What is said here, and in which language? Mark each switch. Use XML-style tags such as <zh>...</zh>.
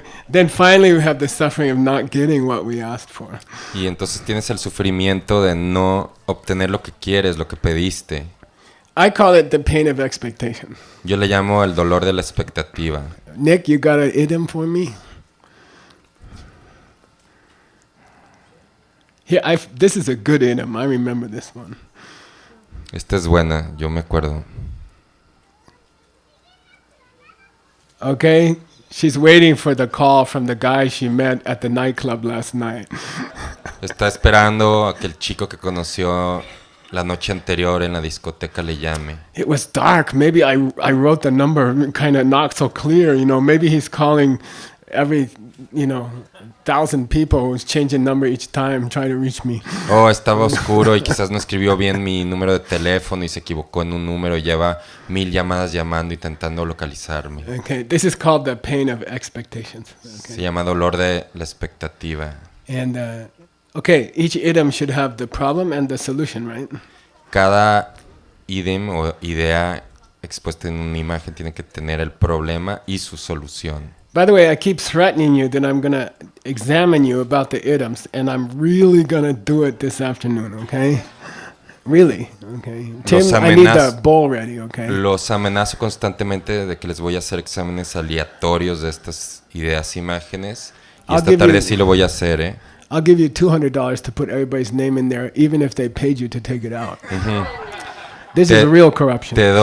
<en>Then finally we have the suffering of not getting what we asked for.</en> <es>Y entonces tienes el sufrimiento de no obtener lo que quieres, lo que pediste.</es> <en>I call it the pain of expectation.</en> <es>Yo le llamo el dolor de la expectativa.</es> <en>Nick, you got an idiom for me? Here, this is a good idiom. I remember this one.</en> <es>Esta es buena, yo me acuerdo.</es> <en>Okay, she's waiting for the call from the guy she met at the nightclub last night.</en> <es>Está esperando a que el chico que conoció la noche anterior en la discoteca le llame.</es> <en>It was dark. Maybe I wrote the number kind of not so clear. Maybe he's calling every 1,000 people who's changing number each time trying to reach me.</en> <es>Oh, estaba oscuro y quizás no escribió bien mi número de teléfono y se equivocó en un número y lleva 1000 llamadas llamando intentando localizarme.</es> <en>Okay, this is called the pain of expectations.</en> <es>Se llama dolor de la expectativa.</es> <en>And each idiom should have the problem and the solution, right?</en> <es>Cada idiom o idea expuesta en una imagen tiene que tener el problema y su solución.</es> <en>By the way, I keep threatening you that I'm going to examine you about the idioms, and I'm really going to do it this afternoon, okay? Really, okay? Tim, I need the bowl ready, okay?</en> <es>Los amenazo constantemente de que les voy a hacer exámenes aleatorios de estas ideas, imágenes, y esta tarde sí lo voy a hacer, ¿eh?</es> <en>I'll give you $200 to put everybody's name in there, even if they paid you to take it out. This is real corruption.</en>